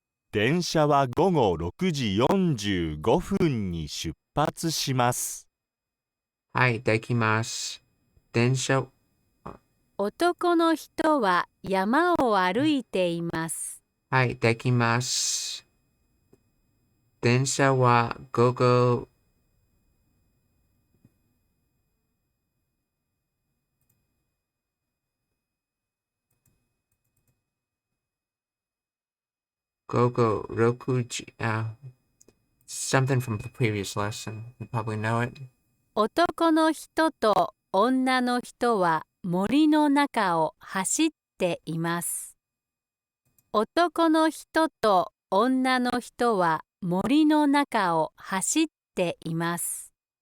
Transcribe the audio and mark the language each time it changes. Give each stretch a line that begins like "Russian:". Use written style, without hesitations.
Japanese: 電車は午後6時45分に出発します。はい、できます。電車、男の人は山を歩いています。はい、できます。電車は午後6時、
English: something from the previous lesson. You probably know it.
Japanese: 男の人と女の人は森の中を走っています。男の人と女の人は森の中を走っています。